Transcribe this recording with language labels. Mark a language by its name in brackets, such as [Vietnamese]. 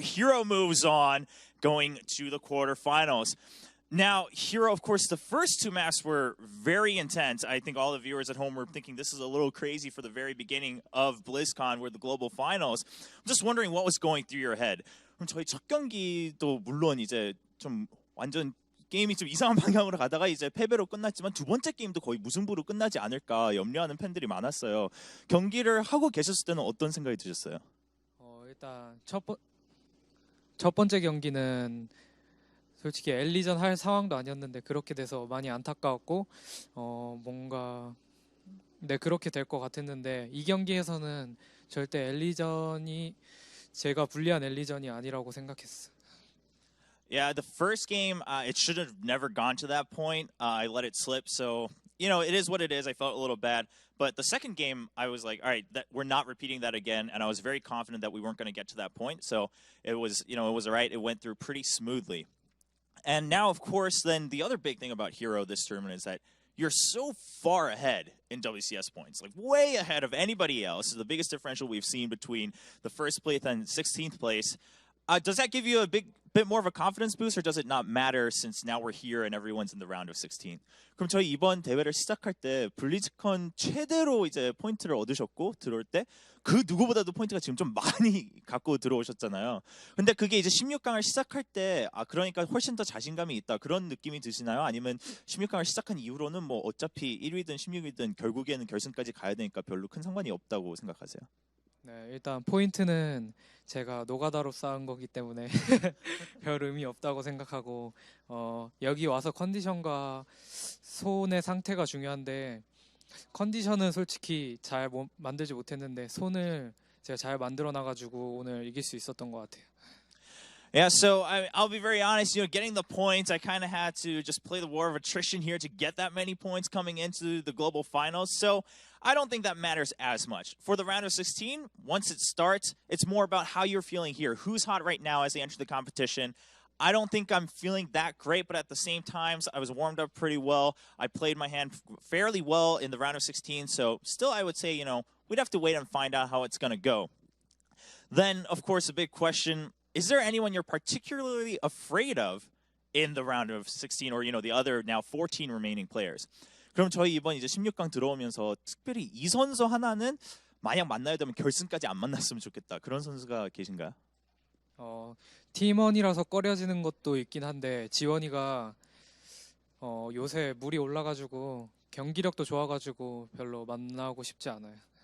[English] herO moves on, going to the quarterfinals. Now, herO, of course, the first 2 maps were very intense. I think all the viewers at home were thinking this is a little crazy for the very beginning of BlizzCon, where the global finals. I'm just wondering what was going through your head. [Korean] 그럼 저희 첫 경기도 물론 이제 좀 완전 게임이 좀 이상한 방향으로 가다가 이제 패배로 끝났지만 두 번째 게임도 거의 무승부로 끝나지 않을까 염려하는 팬들이 많았어요. 경기를 하고 계셨을 때는 어떤 생각이 드셨어요? 일단 첫 번째 경기는 솔직히 엘리전 할 상황도 아니었는데 그렇게 돼서 많이 안타까웠고 뭔가 그렇게 될 것 같았는데 이 경기에서는 절대 엘리전이 제가 불리한 엘리전이 아니라고 생각했어요. [English] Yeah, the first game, it should have never gone to that point. I let it slip, so, you know, it is what it is. I felt a little bad. But the second game, I was like, all right, we're not repeating that again, and I was very confident that we weren't going to get to that point. So it was, you know, it was all right. It went through pretty smoothly. And now, of course, then the other big thing about herO this tournament is that you're so far ahead in WCS points, like way ahead of anybody else. This is the biggest differential we've seen between the first place and 16th place. Does that give you a bit more of a confidence boost, or does it not matter since now we're here and everyone's in the round of 16? [Korean] 그럼 저희 이번 대회를 시작할 때 블리즈컨 최대로 이제 포인트를 얻으셨고 들어올 때 그 누구보다도 포인트가 지금 좀 많이 갖고 들어오셨잖아요. 근데 그게 이제 16강을 시작할 때 그러니까 훨씬 더 자신감이 있다 그런 느낌이 드시나요? 아니면 16강을 시작한 이후로는 뭐 어차피 1위든 16위든 결국에는 결승까지 가야 되니까 별로 큰 상관이 없다고 생각하세요? 네, 일단 포인트는 제가 노가다로 쌓은 거기 때문에 별 의미 없다고 생각하고 여기 와서 컨디션과 손의 상태가 중요한데 컨디션은 솔직히 잘 만들지 못했는데 손을 제가 잘 만들어 놔가지고 오늘 이길 수 있었던 것 같아요. [English] Yeah, so I'll be very honest, you know, getting the points, I kind of had to just play the war of attrition here to get that many points coming into the global finals. So I don't think that matters as much. For the round of 16, once it starts, it's more about how you're feeling here. Who's hot right now as they enter the competition? I don't think I'm feeling that great, but at the same time, I was warmed up pretty well. I played my hand fairly well in the round of 16, so still I would say, you know, we'd have to wait and find out how it's going to go. Then, of course, a big question, is there anyone you're particularly afraid of in the round of 16 or, you know, the other now 14 remaining players? [Korean] 그럼 저희 이번 이제 16강 들어오면서 특별히 이 선수 하나는 만약 만나야 되면 결승까지 안 만났으면 좋겠다. 그런 선수가 계신가요? 팀원이라서 꺼려지는 것도 있긴 한데 지원이가 요새 물이 올라가지고 경기력도 좋아가지고 별로 만나고 싶지 않아요.